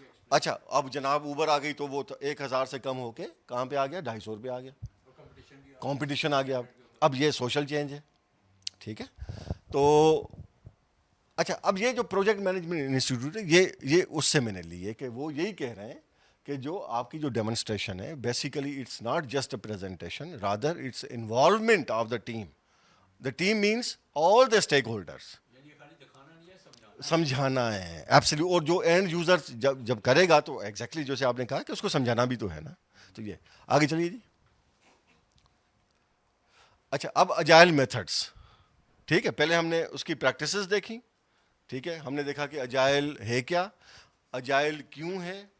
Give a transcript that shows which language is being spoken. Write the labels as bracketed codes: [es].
[ur] اچھا, اب جناب اوبر آ گئی تو وہ 1,000 سے کم ہو کے کہاں پہ آ گیا, 250 روپے آ گیا. کمپٹیشن آ گیا. اب یہ سوشل چینج ہے. ٹھیک ہے, تو اچھا, اب یہ جو پروجیکٹ مینجمنٹ انسٹیٹیوٹ ہے یہ اس سے میں نے لی ہے کہ وہ یہی کہہ رہے ہیں کہ جو آپ کی جو ڈیمونسٹریشن ہے basically [en] It's not just a presentation, rather it's involvement of the team. The team means all the stack holders. [ur] سمجھانا ہے ایبسلیوٹ. اور جو اینڈ یوزر جب کرے گا تو ایگزیکٹلی جیسے آپ نے کہا کہ اس کو سمجھانا بھی تو ہے نا. تو یہ آگے چلیے جی. اچھا, اب اجائل میتھڈس. ٹھیک ہے, پہلے ہم نے اس کی پریکٹسز دیکھی. ٹھیک ہے, ہم نے دیکھا کہ اجائل ہے کیا, اجائل کیوں ہے.